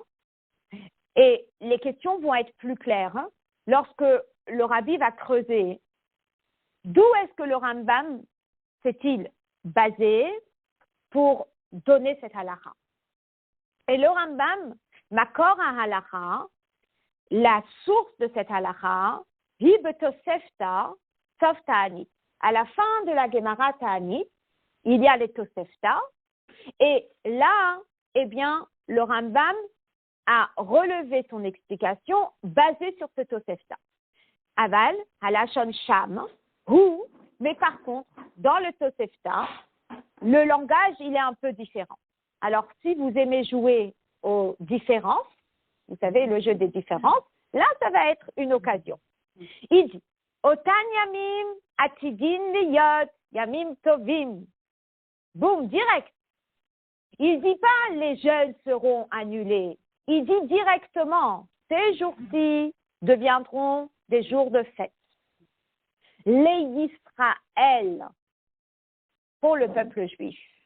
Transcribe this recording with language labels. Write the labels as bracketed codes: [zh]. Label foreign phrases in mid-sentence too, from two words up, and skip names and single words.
[fr] Et les questions vont être plus claires lorsque le rabbi va creuser. D'où est-ce que le Rambam s'est-il basé pour donner cette halakha? Et le Rambam, [he] מקור הלכה, [fr] la source de cette halakha, [he] היא בתוספתא, סוף תענית. [fr] À la fin de la Gemara Ta'anit, il y a les tosefta, et là, eh bien, le Rambam a relevé son explication basée sur ce tosefta. [he] אבל, הלשון שם, [fr] ou, mais par contre, dans le tosefta, le langage, il est un peu différent. Alors, si vous aimez jouer aux différences, vous savez, le jeu des différences, là, ça va être une occasion. Il dit, [he] אותן ימים עתידין להיות ימים טובים. [fr] Boum, direct. Il dit pas les jeûnes seront annulés. Il dit directement, ces jours-ci deviendront des jours de fête. Les Israël, pour le peuple juif.